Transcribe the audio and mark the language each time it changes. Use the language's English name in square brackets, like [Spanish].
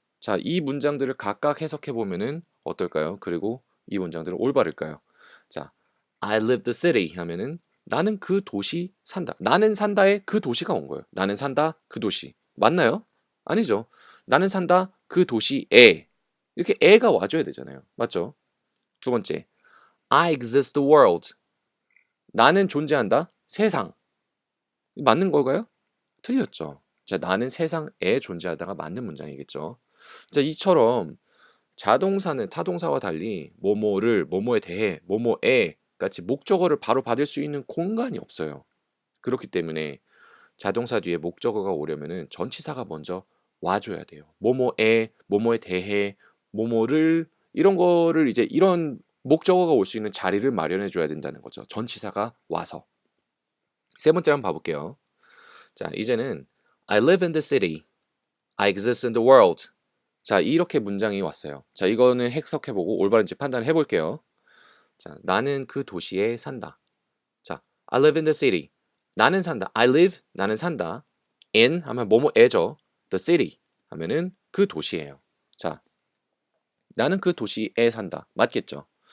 [Korean] 자, 이 문장들을 각각 해석해 보면은 어떨까요? 그리고 이 문장들은 올바를까요? 자, [English] I live the city [Korean] 하면은 나는 그 도시 산다. 나는 산다에 그 도시가 온 거예요. 나는 산다 그 도시. 맞나요? 아니죠. 나는 산다 그 도시에 이렇게 에가 와줘야 되잖아요. 맞죠? 두 번째, [English] I exist the world. [Korean] 나는 존재한다 세상. 맞는 걸까요? 틀렸죠. 자, 나는 세상에 존재하다가 맞는 문장이겠죠. 자, 이처럼 자동사는 타동사와 달리 뭐뭐를 뭐뭐에 대해 뭐뭐에 같이 목적어를 바로 받을 수 있는 공간이 없어요. 그렇기 때문에 자동사 뒤에 목적어가 오려면은 전치사가 먼저 와줘야 돼요. 뭐뭐에 대해 뭐뭐를 이런 거를 이제 이런 목적어가 올 수 있는 자리를 마련해 줘야 된다는 거죠. 전치사가 와서. 세 번째 한번 봐볼게요. [English] 자, [Korean] 이제는 [English] I live in the city. I exist in the world. [Korean] 자, 이렇게 문장이 왔어요. 자, 이거는 해석해보고 올바른지 판단을 해볼게요. 자, 나는 그 도시에 산다. 자, [English] I live in the city. [Korean] 나는 산다. [English] I live, [Korean] 나는 산다. in 하면 뭐뭐에죠. [English] The city [Korean] 하면은 그 도시예요. 자, 나는 그 도시에 산다. 맞겠죠?